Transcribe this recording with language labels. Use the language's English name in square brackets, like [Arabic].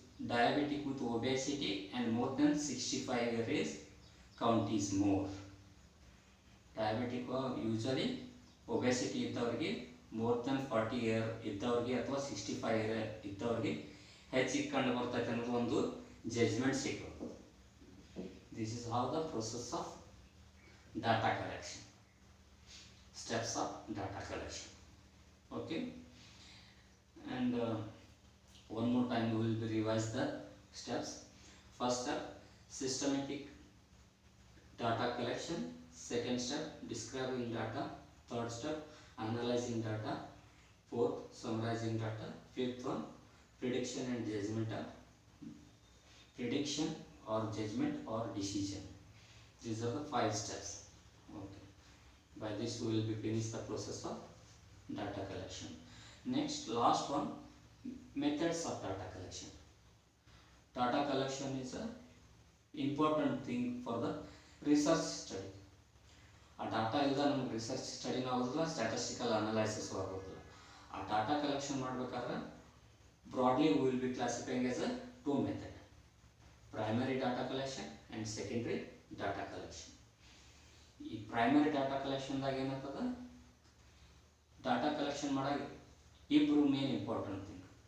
[English] Diabetic with obesity and more than 65 years count is more. Diabetic usually obesity [Kannada] ಇದ್ದವರಿಗೆ [English] more than 40 year [Kannada] ಇದ್ದವರಿಗೆ ಅಥವಾ 65 year ಇದ್ದವರಿಗೆ ಹೆಚ್ಚಿಗೆ ಕಂಡು ಬರ್ತೈತೆ ಅನ್ನೋದು ಒಂದು ಜಡ್ಜ್ಮೆಂಟ್ ಸಿಗೋದು. [English] This is how the process of data collection, steps of data collection. Okay, and one more time we will revise the steps. First step, systematic data collection. Second step, describing data. Third step, analyzing data. Fourth, summarizing data. Fifth one, prediction and judgment. Prediction or judgment or decision. These are the 5 steps. Okay. By this we will be finished the process of data collection. Next, last one, methods of data collection. Data collection is a important thing for the research study. [Kannada] ಆ data ಇಲ್ಲದ ನಮ್ಗೆ research ಸ್ಟಡಿನೂ ಆಗೋದಿಲ್ಲ, statistical analysis ಆಗೋದಿಲ್ಲ. ಆ data collection ಮಾಡಬೇಕಾದ್ರೆ [English] Broadly we will be classifying as a 2 method, primary data collection and secondary data collection. [Kannada] ಈ primary data ಕಲೆಕ್ಷನ್ದಾಗ ಏನಾಗ್ತದೆ, data collection ಮಾಡಾಗ ಇಬ್ಬರು ಮೇನ್ ಇಂಪಾರ್ಟೆಂಟ್ ಥಿಂಗ್.